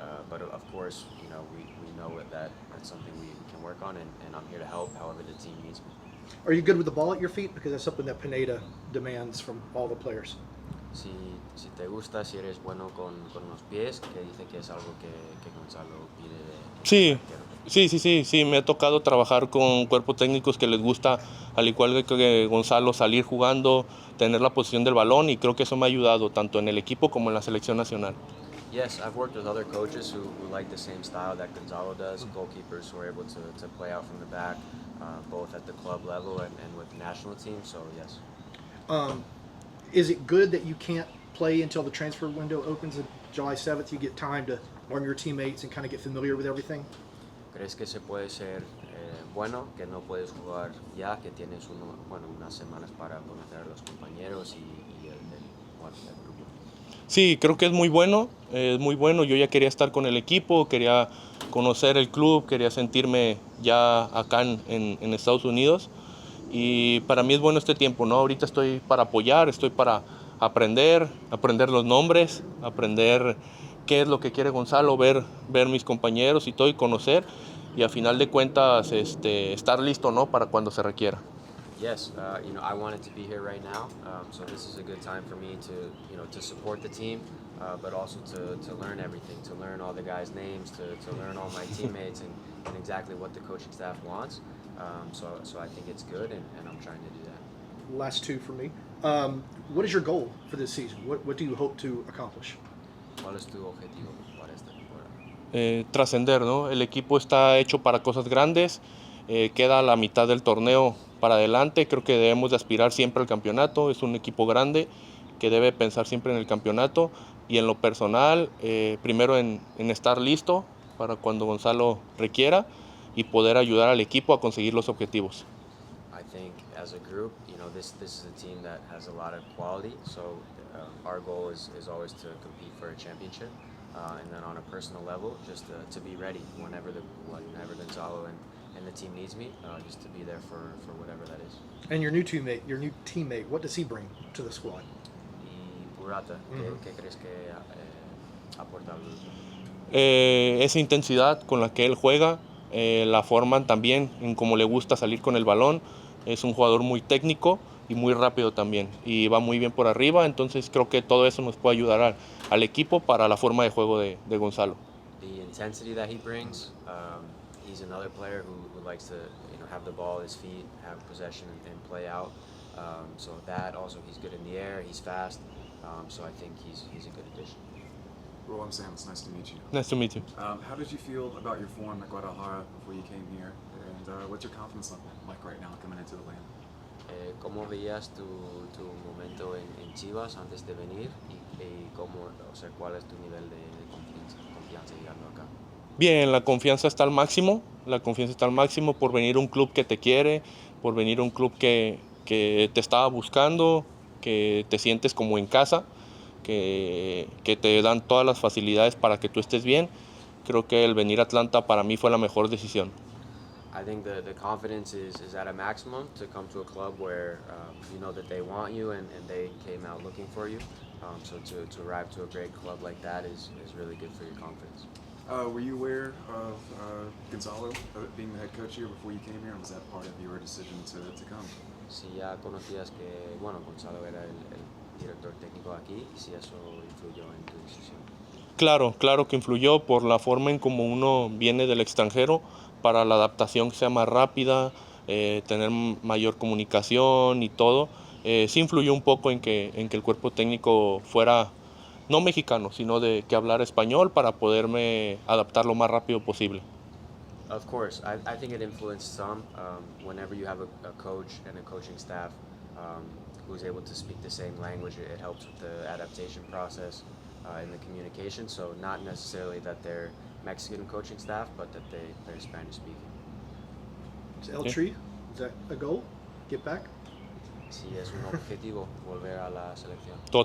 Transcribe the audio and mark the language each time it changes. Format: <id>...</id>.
<en>But of course, we know that that's something we can work on, and I'm here to help however the team needs me. Are you good with the ball at your feet? Because that's something that Pineda demands from all the players.</en> <es>Si te gusta, si eres bueno con los pies, que dice que es algo que Gonzalo pide de Sí, me ha tocado trabajar con cuerpos técnicos que les gusta, al igual que Gonzalo, salir jugando, tener la posición del balón, y creo que eso me ha ayudado tanto en el equipo como en la selección nacional.</es> <en>Yes, I've worked with other coaches who like the same style that Gonzalo does, goalkeepers who are able to play out from the back, both at the club level and with the national team, so yes. Is it good that you can't play until the transfer window opens on July 7th? You get time to learn your teammates and kind of get familiar with everything?</en> <es>¿Crees que se puede ser bueno, que no puedes jugar ya, que tienes unas semanas para conocer a los compañeros y el grupo? Sí, creo que es muy bueno. Yo ya quería estar con el equipo, quería conocer el club, quería sentirme ya acá en Estados Unidos. Y para mí es bueno este tiempo, ¿no? Ahorita estoy para apoyar, estoy para aprender los nombres, aprender qué es lo que quiere Gonzalo, ver mis compañeros y todo, y conocer, y a final de cuentas estar listo, ¿no? Para cuando se requiera.</es> <en>Yes, I wanted to be here right now, so this is a good time for me to support the team, but also to learn everything, to learn all the guys' names, to learn all my teammates and exactly what the coaching staff wants. So I think it's good, and I'm trying to do that. Last two for me. What is your goal for this season? What do you hope to accomplish?</en> <es>¿Cuál es tu objetivo para esta temporada? Trascender, ¿no? El equipo está hecho para cosas grandes, queda la mitad del torneo para adelante, creo que debemos de aspirar siempre al campeonato, es un equipo grande que debe pensar siempre en el campeonato, y en lo personal, primero en estar listo para cuando Gonzalo requiera y poder ayudar al equipo a conseguir los objetivos.</es> <en>I think as a group, this is a team that has a lot of quality, so our goal is always to compete for a championship, and then on a personal level, just to be ready whenever Gonzalo and the team needs me, just to be there for whatever that is. And your new teammate, what does he bring to the squad?</en> <es>Y Burrata, ¿qué crees que aporta al grupo? Esa intensidad con la que él juega, la forman también en cómo le gusta salir con el balón. Es un jugador muy técnico, y muy rápido también. Y va muy bien por arriba, entonces creo que todo eso nos puede ayudar al equipo para la forma de juego de Gonzalo.</es> <en>The intensity that he brings, he's another player who likes to have the ball at his feet, have possession and play out. So that also, he's good in the air, he's fast. So I think he's a good addition. Raúl, I'm Sam. It's nice to meet you. Nice to meet you. How did you feel about your form at Guadalajara before you came here? And what's your confidence level like right now coming into the land?</en> <es>¿Cómo veías tu momento en Chivas antes de venir y cómo, cuál es tu nivel de confianza llegando acá? Bien, la confianza está al máximo, por venir a un club que te quiere, por venir a un club que te estaba buscando, que te sientes como en casa, que te dan todas las facilidades para que tú estés bien. Creo que el venir a Atlanta para mí fue la mejor decisión.</es> <en>I think the confidence is at a maximum to come to a club where you know that they want you and they came out looking for you. So to arrive to a great club like that is really good for your confidence. Were you aware of Gonzalo being the head coach here before you came here, and was that part of your decision to come?</en> <es>Si ya conocías que, bueno, Gonzalo era el director técnico aquí, y si eso influyó en tu decisión. Claro que influyó por la forma en como uno viene del extranjero, para la adaptación que sea más rápida, tener mayor comunicación y todo. Sí influyó un poco en que el cuerpo técnico fuera no mexicano, sino de que hablara español para poderme adaptar lo más rápido posible.</es> <en>Of course, I think it influenced some. Whenever you have a coach and a coaching staff who's able to speak the same language, it helps with the adaptation process and the communication. So not necessarily that they're Mexican coaching staff, but that they're Spanish speaking. Is El Tri, is that a goal? Get back?</en> <es>Sí, es un objetivo volver a la selección.</es>